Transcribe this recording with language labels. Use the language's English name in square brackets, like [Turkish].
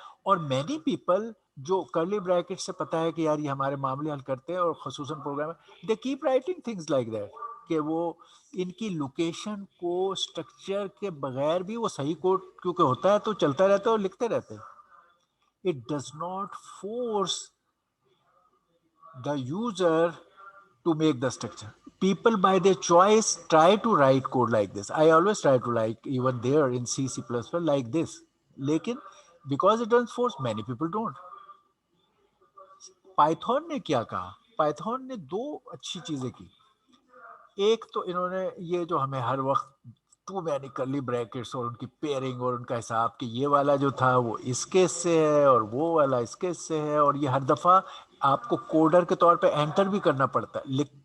[Urdu] اور many people جو کرلی بریکٹ سے پتا ہے کہ یار یہ ہمارے معاملے حل کرتے ہیں, اور خصوصاً [English] programme they keep writing things like that, [Urdu] کہ وہ ان کی لوکیشن کو اسٹرکچر کے بغیر بھی وہ صحیح کوڈ کیونکہ ہوتا ہے تو چلتا رہتا ہے اور لکھتے رہتے ہیں. [English] It does not force the user to make the structure. People by their choice try to write code like this. I always try to like even there in C, C++ like this. Lekin because it doesn't force, many people don't. [Urdu] Python نے کیا کہا, Python نے دو اچھی چیزیں کی. ایک تو انہوں نے یہ جو ہمیں ہر وقت ٹو مینی کرلی بریکٹس اور ان کی پیئرنگ اور ان کا حساب کہ یہ والا جو تھا وہ اس کیس سے ہے اور وہ والا اس کیس سے ہے, اور یہ ہر دفعہ آپ کو کوڈر کے طور پہ انٹر بھی کرنا پڑتا ہے.